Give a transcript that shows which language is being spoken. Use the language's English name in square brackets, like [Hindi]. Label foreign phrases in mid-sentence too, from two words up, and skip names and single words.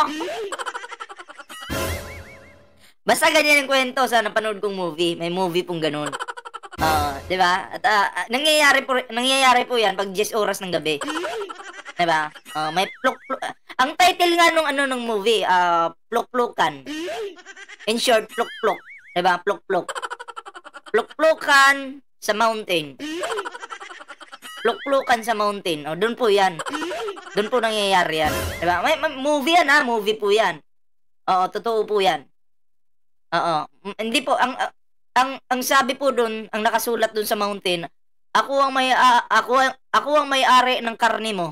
[Filipino] Basta ganyan yung kwento sa napanood kong movie. May movie pong ganun. Di ba? At nangyayari po 'yan pag 10 oras ng gabi. Di ba? May pluk-pluk. Ang title nga nung movie, pluk-plukan. In short, pluk-pluk. Di ba? Pluk-pluk. Pluk-plukan sa mountain. Pluk-plukan sa mountain. Doon po 'yan. Doon po nangyayari 'yan. Di ba? May movie 'yan, movie po 'yan. Oo, totoo po 'yan. Oo. Hindi po ang sabi po doon, ang nakasulat doon sa mountain, ako ang may-ari ng karne mo.